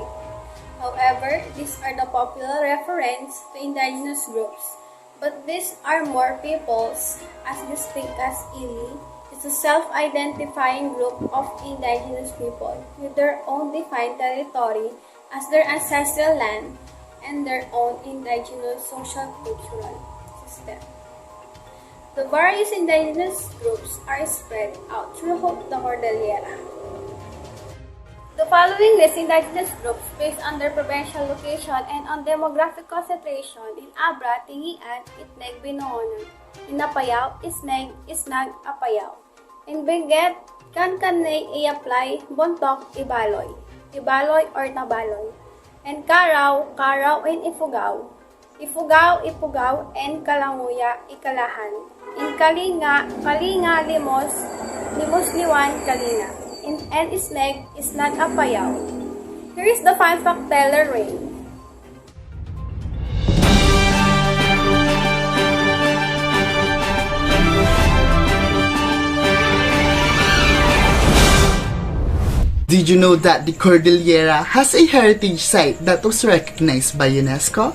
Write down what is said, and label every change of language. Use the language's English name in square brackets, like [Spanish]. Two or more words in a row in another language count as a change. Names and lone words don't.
[English] However, these are the popular reference to indigenous groups, but these are more peoples as distinct as Ili is a self-identifying group of indigenous people with their own defined territory as their ancestral land and their own indigenous social-cultural system. The various indigenous groups are spread out throughout the Cordillera. The following list indigenous groups based on their provincial location and on demographic concentration in Abra, Tingian, Itneg, Binohonan. In Apayao, Isneg, Isnag, Apayao. In Benguet, Cancanay, Iaplay, Bontoc, Ibaloy. Ibaloy or Nabaloy. And Carao, Carao and Ifugao. Ifugao, Ipugao, and Kalanguya, Ikalahan. In Kalinga, Kalinga, Limos, Limos Liwan, Kalinga. And Isneg, Isnag, Apayao. Here is the fun fact teller ring. Did you know that the Cordillera has a heritage site that was recognized by UNESCO?